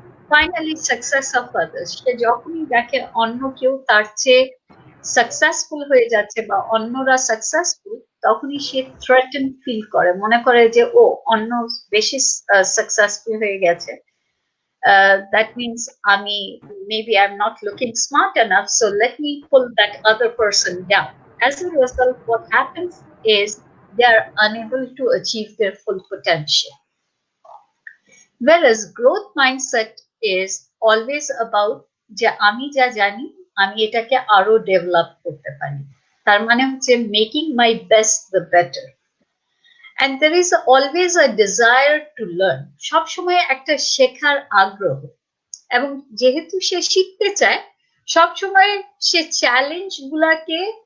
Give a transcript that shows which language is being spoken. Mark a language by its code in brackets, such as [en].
[bn] Finally success of others, সে যখনই দেখে অন্য কেউ তার চেয়ে সাকসেসফুল হয়ে যাচ্ছে বা অন্যরা সাকসেসফুল তখনই সে থ্রেটেন ফিল করে, মনে করে যে ও অন্য বেশি সাকসেসফুল হয়ে গেছে, [en] that means maybe I'm not looking smart enough, so let me pull that other person down. As a result, what happens is they are unable to achieve their full potential. Whereas growth mindset is always about [bn] যে আমি যা জানি আমি এটাকে আরো develop করতে পারি, তার মানে হচ্ছে [en] making my best the better, and there is always a desire to learn, [bn] সব সময় একটা শেখার আগ্রহ, এবং যেহেতু সে শিখতে চায় সব সময় সে চ্যালেঞ্জ গুলাকে